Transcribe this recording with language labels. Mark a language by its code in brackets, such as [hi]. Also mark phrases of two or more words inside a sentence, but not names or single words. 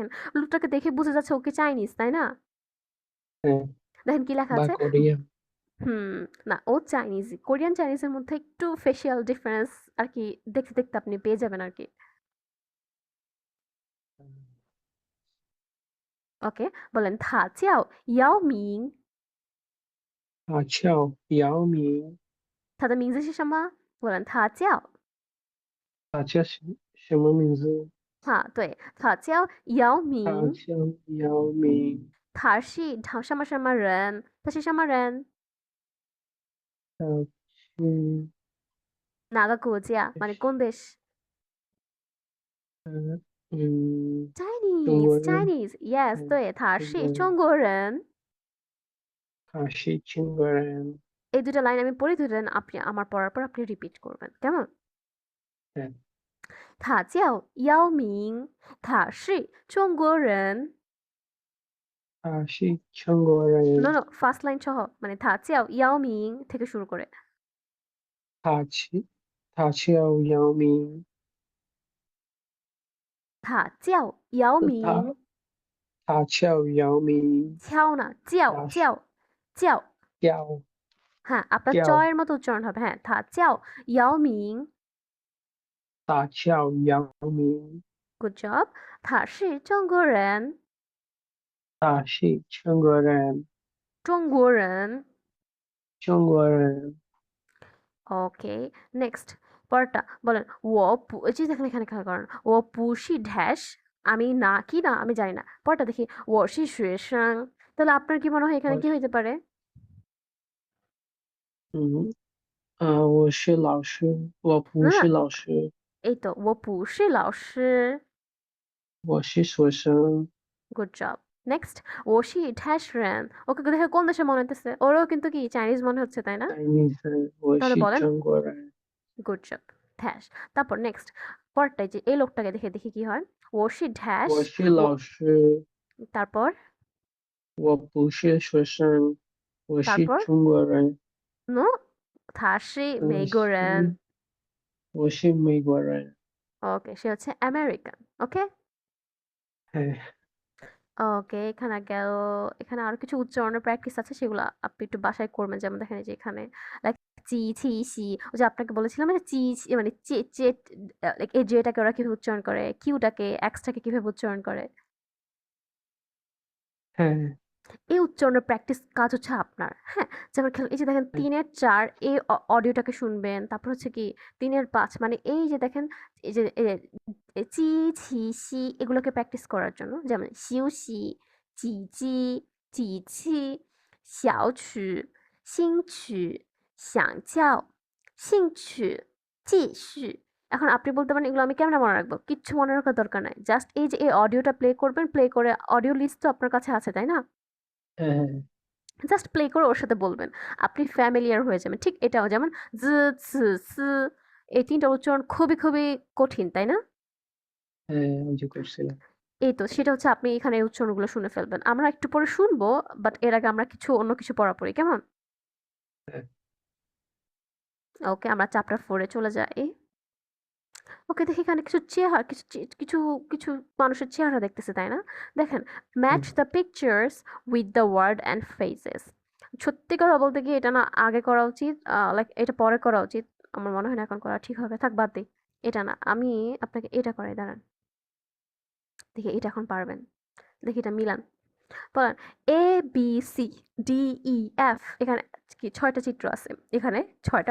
[bn] লোকটাকে দেখে বোঝা যাচ্ছে ও কি চাইনিজ, তাই না? হ্যাঁ, দেখেন কি লেখা বা আছে? কোরিয়ান। হুম, না ও চাইনিজ। কোরিয়ান চাইনিজের মধ্যে একটু ফেসিয়াল ডিফারেন্স আর কি, দেখতে, দেখতে আপনি পেয়ে যাবেন আরকি। ওকে, বলেন [zh] 他叫姚明，他叫姚明。他的名字是什么？বলেন 他叫，他叫什么名字？对，他叫姚明。他叫姚明。他什么什么人？他是什么人？他是哪个国家？ [bn] মানে কোন দেশ? [zh] 呃中国 Chinese, 人。 [en] Chinese, yes， [zh] 嗯，对，他中国人。是中国人。他是中国人。 [bn] এই ২ টা লাইন আমি পড়ি, ২ টা লাইন আপনি আমার পড়ার পর আপনি রিপিট করবেন। কেমন? হ্যাঁ [zh] 他叫姚明，他是中国人。他是中国 [bn] নো, [zh] 人。 [bn] নো, ফার্স্ট লাইন সহ, মানে [zh] 他叫姚明 [bn] থেকে শুরু করে। [zh] 他叫姚明。他叫姚明，他叫姚明。敲না, 叫他是叫叫। 叫 [bn] হ্যাঁ, আপনার চ [zh] 叫 [bn] এর মতো উচ্চারণ হবে। হ্যাঁ, [zh] 他叫姚明他叫姚明。 [en] ，good job。 [zh] 他是中国人，他是中国人。中国人。中国人。 [bn] ওকে, নেক্সট পরেরটা বলেন। এই যে দেখেন এখানে খেয়াল করেন, [zh] 我不是 [bn] ড্যাশ, আমি না কি না আমি জানি না। পরেরটা দেখি, [zh] 我是学生। [bn] তাহলে আপনার কি মনে হয় এখানে [zh] 我 [bn] কি হইতে পারে? [zh] 嗯我是老师，我不 [bn] না, না, [zh] 是老师， [bn] এই তো [zh] 我不是老师我是学生。 [bn] গুড জব। নেক্সট, [zh] 我是 [bn] ড্যাশ রেন। ওকে দেখে কোন দেশে মনে হইতেছে? ওরও কিন্তু কি চাইনিজ মনে হচ্ছে, তাই না? [zh] Chinese，我 [bn] তাহলে [zh] 是 [bn] বলেন [zh] 中国人。 [bn] গুড জব, ড্যাশ। তারপর নেক্সট পরেরটাই, যে এই লোকটাকে দেখে দেখি কি হয়। [zh] 我是 ড্যাশ, 我是 [bn] ও, [zh] 老师， [bn] তারপর, [zh] 我不是学生，我是 [bn] তারপর, [zh] 中国人。 নো, 他是我美国人。是我是美国人。 [bn] ওকে, সে হচ্ছে আমেরিকান। ওকে, হ্যাঁ ওকে, এখানে গেল। এখানে আরো কিছু উচ্চারণের প্র্যাকটিস আছে, সেগুলো আপনি একটু বাসায় করবেন। যেমন দেখেন এই যে এখানে চি, ছি, সি। ওই যে আপনাকে বলেছিলাম না চি, ছি মানে লাইক এই জেটাকে ওরা কিভাবে উচ্চারণ করে, কিউটাকে, এক্সটাকে কিভাবে উচ্চারণ করে। হ্যাঁ এই উচ্চারণের প্র্যাকটিস কাজ হচ্ছে আপনার। হ্যাঁ? যেমন খেয়াল এই যে দেখেন হ্যাঁ ৩ এর ৪ এই অডিওটাকে শুনবেন। তারপর হচ্ছে কি ৩ এর ৫ মানে এই যে দেখেন এই যে চি, ছি, সি এগুলোকে প্র্যাকটিস করার জন্য যেমন শিউ শি, জি জি, জি ছি, [zh] xiao qu, 新曲, 想叫, 兴趣, 继续। [bn] এখন আপনি বলতে পারেন এগুলো আমি কেমনে মনে রাখবো? কিচ্ছু মনে রাখার দরকার নাই। জাস্ট এই যে এই অডিওটা প্লে করবেন, প্লে করে অডিও লিস্ট তো আপনার কাছে আছে, তাই না? হ্যাঁ হ্যাঁ জাস্ট প্লে করে ওর সাথে বলবেন। আপনি ফ্যামিলিয়ার হয়ে যাবেন। ঠিক এটাও যেমন জ, ছ, ছ এই ৩ টা উচ্চারণ খুবই, খুবই কঠিন, তাই না? হ্যাঁ, ওই যে করছিলাম। এই তো সেটা হচ্ছে আপনি এখানে এই উচ্চারণগুলো শুনে ফেলবেন। আমরা একটু পরে শুনবো, বাট এর আগে আমরা অন্য কিছু পড়া পড়ি, কেমন? হ্যাঁ ওকে, আমরা চ্যাপ্টার 4 এ চলে যাই। ওকে, দেখি এখানে কিছু চেহারা কিছু মানুষের চেহারা দেখতেছি, তাই না? দেখেন, হুম, [en] ম্যাচ the pictures with the word and faces. [bn] সত্যি কথা বলতে কি এটা না আগে করা উচিত, লাইক এটা পরে করা উচিত। আমার মনে হয় না এখন করা ঠিক হবে, থাক বাদ দিই। এটা না, আমি আপনাকে এটা করাই, দাঁড়ান। দেখি এটা এখন পারবেন, দেখি এটা মিলান। বলেন এ বি সি ডি ই এফ, এখানে কি ৬টা চিত্র আছে, এখানে ৬টা